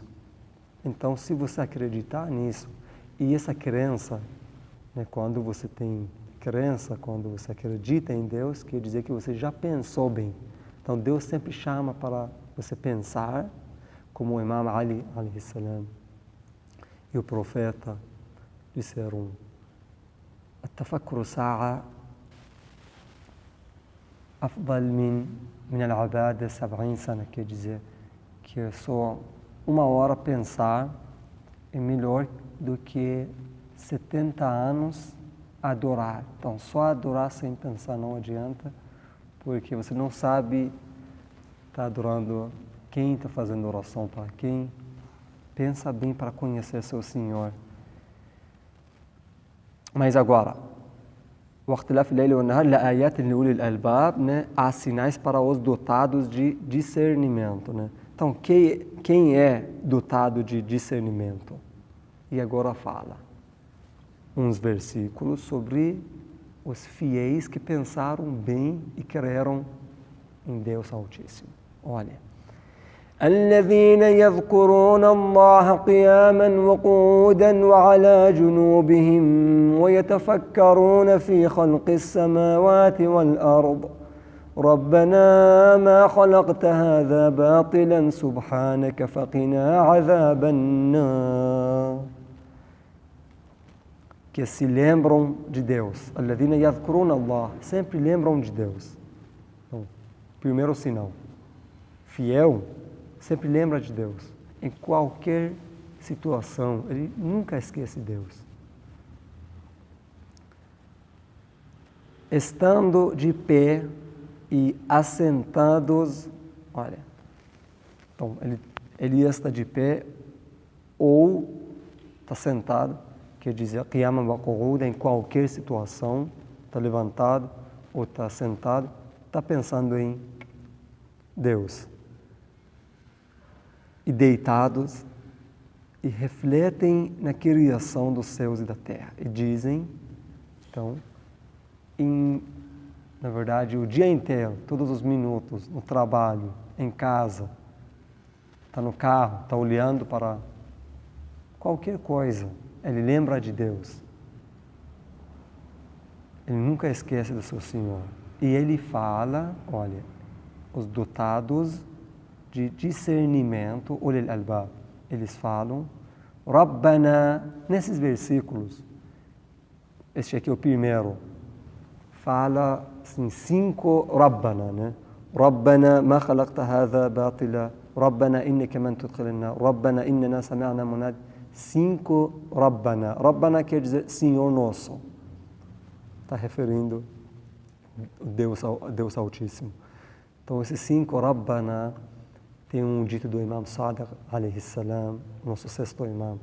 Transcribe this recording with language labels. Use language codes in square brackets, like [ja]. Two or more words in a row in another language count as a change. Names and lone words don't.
[pt] Então, se você acreditar nisso, e essa crença, né, quando você tem crença, quando você acredita em Deus, quer dizer que você já pensou bem. Então, Deus sempre chama para você pensar, como o Imam Ali, [ar] عليه السلام, [pt] e o profeta disseram: [ar] التفكر ساعة أفضل من العبادة 70 سنة. [pt] Quer dizer que só uma hora pensar é melhor do que 70 anos adorar. Então, só adorar sem pensar não adianta, porque você não sabe está adorando quem, está fazendo oração para quem. Pensa bem para conhecer seu Senhor. Mas agora, [ar] واختلاف الليل والنهار لآيات لأولي الألباب, [pt] né? Há sinais para os dotados de discernimento, né? Então, quem é dotado de discernimento? E agora fala uns versículos sobre os fiéis que pensaram bem e creram em Deus Altíssimo. Olha. [ar] الذين يذكرون الله قياما وقعودا وعلى جنوبهم ويتفكرون في خلق السماوات والأرض ربنا ما خلقت هذا باطلا سبحانك فقنا عذاب النار. [pt] Que se lembram de Deus. [ar] الذين يذكرون الله, [pt] sempre lembram de Deus. Então, primeiro sinal. Fiel sempre lembra de Deus. Em qualquer situação, ele nunca esquece Deus. Estando de pé e assentados, olha, então ele está de pé ou está sentado, quer dizer, [ar] قياما وقعودا, [pt] em qualquer situação, está levantado ou está sentado, está pensando em Deus. E deitados, e refletem na criação dos céus e da terra. E dizem, então, na verdade, o dia inteiro, todos os minutos, no trabalho, em casa, está no carro, está olhando para qualquer coisa, ele lembra de Deus. Ele nunca esquece do seu Senhor. E ele fala, olha, os dotados de discernimento, [ar] أولي الألباب, [pt] eles falam, Rabbana, nesses versículos, este aqui é o primeiro, fala assim, 5 Rabbana, né? [ar] ربنا ما خلقت هذا باطلا، ربنا إنك من تدخل النار، ربنا إننا سمعنا مناديا. [pt] 5 Rabbana. Rabbana quer dizer Senhor nosso. Está referindo a Deus Altíssimo. Então, esses 5 Rabbana, tem um dito do Imam Sadiq, [ar] عليه السلام, [pt] nosso 6º imam.